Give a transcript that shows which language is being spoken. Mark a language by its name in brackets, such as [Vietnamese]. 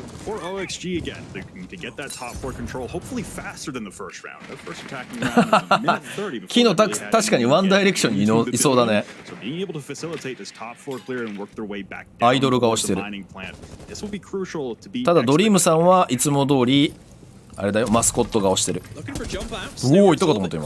[English] or OXG again to get that top 4 control, hopefully faster than the first round. The first attacking round was a minute 30. [Japanese] キノ確かにワンダイレクションにいそうだね。 [English] So being able to facilitate this top 4 clear and work their way back [Japanese] アイドル顔してる。 [English] This will be crucial to be [Japanese] ただドリームさんはいつも通りあれだよ、マスコット顔してる。おお、いったかと思った今。